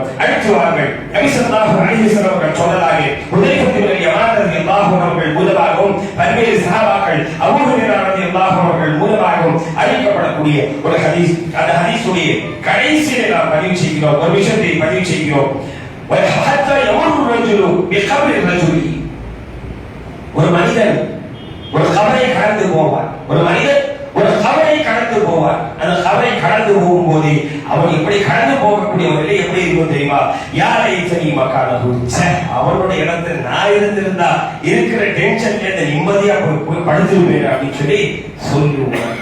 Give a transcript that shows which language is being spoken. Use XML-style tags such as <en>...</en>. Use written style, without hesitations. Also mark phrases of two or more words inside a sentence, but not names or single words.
<ta>அடுத்து வாருங்கள், நபி</ta> <ar>صلى الله عليه وسلم</ar> <ta>அவர்கள் சொன்னதாக ஹுதைஃபா பின் யமான்</ta> <ar>رضي الله عنه</ar> <ta>அவர்கள் மூலமாகவும் பல்வேறு சஹாபாக்கள் அபூ ஹுரைரா</ta> <ar>رضي الله عنه</ar> <ta>அவர்கள் மூலமாகவும் அறிவிக்கப்படக்கூடிய ஒரு ஹதீஸ். அந்த ஹதீஸுடைய கடைசியில் நாம் பதிவு செய்கிறோம், ஒரு விஷயத்தை பதிவு செய்கிறோம்.</ta> <ar>وَحَتَّى يَمُرُّ الرَّجُلُ بِقَبْرِ الرَّجُلِ.</ar> <ta>ஒரு மனிதன் ஒரு கபரை கடந்து போவார். ஒரு மனிதன் ஒரு கபரை கடந்து போவார். அந்த கபரை கடந்து போகும்போது அவன் எப்படி கடந்து போகக்கூடிய ஒரு நிலை எப்படி இருக்கும் தெரியுமா? யாரை தெரியுமா காணது, அவனுடைய இடத்துல நான் இருந்திருந்தா இருக்கிற டென்ஷன்ல இந்த நிம்மதியா போய் படுத்துருவேன் அப்படின்னு சொல்லி சொல்லுவார்.</ta>